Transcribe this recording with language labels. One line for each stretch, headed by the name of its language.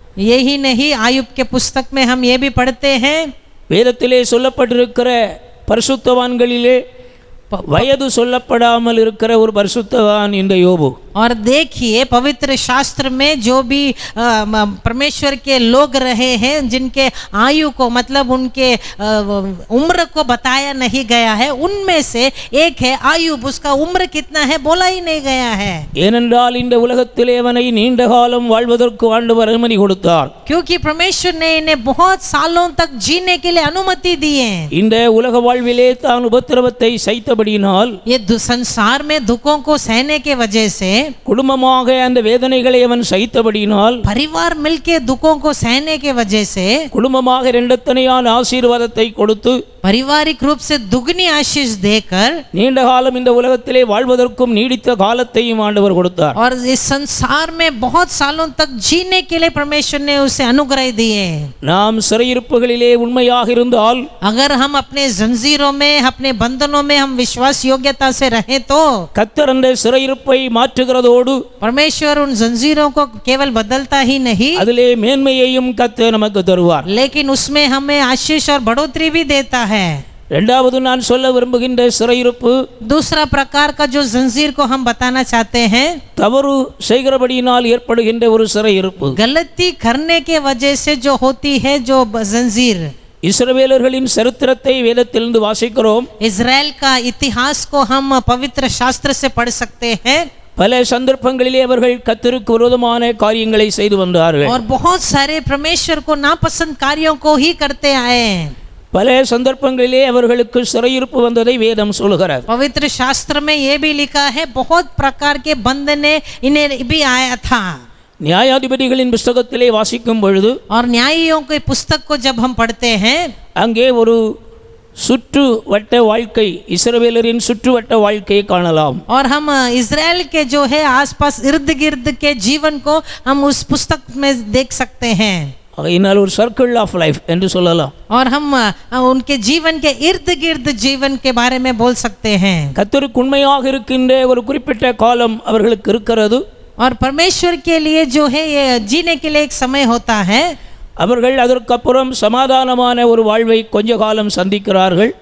Hindi: यही नहीं आयुब के पुस्तक में हम ये भी पढ़ते हैं,
Tamil: வேதத்திலே சொல்லப்பட்டிருக்கிற பரிசுத்தவான்களிலே வயது சொல்லப்படாமல் இருக்கிற ஒரு பரிசுத்தவான் இந்த யோபு.
Hindi: और देखिए पवित्र शास्त्र में जो भी परमेश्वर के लोग रहे हैं, जिनके आयु को मतलब उनके उम्र को बताया नहीं गया है, उनमें से एक है आयुब। उसका उम्र कितना है बोला ही नहीं गया है।
Tamil: ஏனென்றால் இந்த உலகத்திலே அவனை நீண்ட காலம் வாழ்வதற்கு ஆண்டவர் அனுமதி கொடுத்தார்.
Hindi: क्योंकि परमेश्वर ने इन्हें बहुत सालों तक जीने के लिए अनुमति दी है।
Tamil: இந்த உலக வாழ்விலே தான் உபத்திரவத்தை சைத்தபடியினால்,
Hindi: ये संसार में दुखों को सहने के वजह से,
Tamil: குடும்பமாக அந்த வேதனைகளை அவன் சைத்தபடியினால்,
Hindi: परिवार मिलके दुखों को सहने के वजह से,
Tamil: குடும்பமாக இரண்டத்தனையான ஆசீர்வாதத்தை கொடுத்து
Hindi: पारिवारिक रूप से दुगनी आशीष देकर
Tamil: நீண்ட காலம் இந்த உலகத்திலே வாழ்வதற்கும் நீடித்த காலத்தையும் ஆண்டவர் கொடுத்தார்.
Hindi: और इस संसार में बहुत सालों तक जीने के लिए परमेश्वर ने उसे अनुग्रह दिए।
Tamil: நாம் சிறையிருப்புகளிலே உண்மையாக இருந்தால்,
Hindi: अगर हम अपने जंजीरों में, अपने बंधनों में हम विश्वास योग्यता से रहें तो
Tamil: கர்த்தர் அந்த சிறையிருப்பை மாற்றுகிறதோடு
Hindi: परमेश्वर उन जंजीरों को केवल बदलता ही नहीं,
Tamil: அதிலே மேன்மையையும் கர்த்தர் நமக்கு தருவார்.
Hindi: लेकिन उसमें हमें आशीष और बढ़ोतरी भी देता है।
Tamil: இரண்டாவது நான் சொல்ல விரும்புகின்ற சிறையிருப்பு,
Hindi: दूसरा प्रकार का जो जंजीर को हम बताना चाहते हैं,
Tamil: தவறு செய்கிறபடியினால் ஏற்படுகின்ற ஒரு சிறையிருப்பு.
Hindi: गलती करने के वजह से जो होती है जो जंजीर।
Tamil: இஸ்ரவேலர்களின் சரித்திரத்தை வேதத்திலிருந்து வாசிக்கிறோம்.
Hindi: इजराइल का इतिहास को हम पवित्र शास्त्र से पढ़ सकते हैं।
Tamil: பல சந்தர்ப்பங்களிலே அவர்கள் கர்த்தருக்கு விரோதமான காரியங்களை செய்து வந்தார்கள்.
Hindi: और बहुत सारे परमेश्वर को नापसंद कार्यों को ही करते आए हैं।
Tamil: பல சந்தர்ப்பங்களிலே அவர்களுக்கு சிறையிருப்பு வந்ததை வேதம் சொல்கிறது.
Hindi: पवित्र शास्त्र में ये भी लिखा है बहुत प्रकार के बंधने इन्हें भी आया था।
Tamil: நியாயாதிபதிகளின் புஸ்தகத்திலே வாசிக்கும் பொழுது,
Hindi: और न्यायियों के पुस्तक को जब हम पढ़ते हैं,
Tamil: அங்கே ஒரு சுற்று வட்ட வாழ்க்கை, இஸ்ரவேலரின் சுற்று வட்ட வாழ்க்கையை காணலாம்.
Hindi: और हम इजराइल के जो है आसपास इर्द गिर्द के जीवन को हम उस पुस्तक में देख सकते हैं।
Tamil: இதனால் ஒரு
English: circle of life
Tamil: என்று சொல்லலாம்.
Hindi: और हम उनके जीवन के इर्द गिर्द जीवन के बारे में बोल सकते हैं।
Tamil: கர்த்தருக்கு உண்மையாக இருக்கின்ற ஒரு குறிப்பிட்ட காலம் அவர்களுக்கு இருக்கிறது.
Hindi: और परमेश्वर के लिए जो है ये जीने के लिए एक समय होता है।
Tamil: அவர்கள் அதற்கப்புறம் சமாதானமான ஒரு வாழ்வை கொஞ்ச காலம் சந்திக்கிறார்கள்.